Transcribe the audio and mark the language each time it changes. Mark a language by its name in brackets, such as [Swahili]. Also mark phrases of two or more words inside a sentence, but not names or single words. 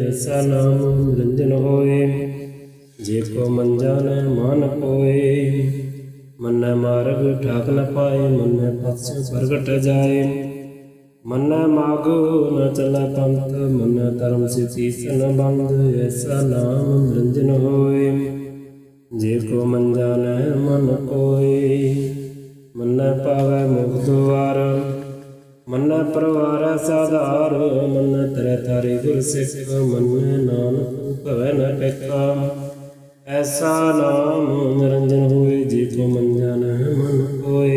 [Punjabi] ਐਸਾ ਨਾਮ ਨਿਰੰਜਨ ਹੋਏ ਜੇ ਕੋ ਮਨ ਜਾਣੈ ਮਨ ਕੋਇ। ਮੰਨੈ ਮਾਰਗ ਠਾਕ ਨ ਪਾਏ ਮੰਨੈ ਪਥ ਸਿਉ ਪ੍ਰਗਟ ਜਾਏ। ਮੰਨੈ ਮਾਗੋ ਨ ਚਲੈ ਪੰਥ ਮੰਨੈ ਧਰਮ ਸਿ ਸੀਸ ਨ ਬੰਧ। ਐਸਾ ਨਾਮ ਨਿਰੰਜਨ ਹੋਏ ਜੇ ਕੋ ਮੰਨਿ ਜਾਣੈ ਮਨਿ ਕੋਇ। ਮੰਨੈ ਪਾਵਹਿ ਮੋਖੁ ਦੁਆਰੁ, ਮੰਨੈ ਪਰਵਾਰੈ ਸਾਧਾਰੁ। ਮੰਨੈ ਤਰੈ ਤਾਰੇ ਗੁਰੁ ਸਿਖ, ਮੰਨੈ ਨਾਨਕ ਭਵਹਿ ਨ ਭਿਖ। ਐਸਾ ਨਾਮੁ ਨਿਰੰਜਨੁ ਹੋਇ, ਜੇ ਕੋ ਮੰਨਿ ਜਾਣੈ ਮਨਿ ਕੋਇ।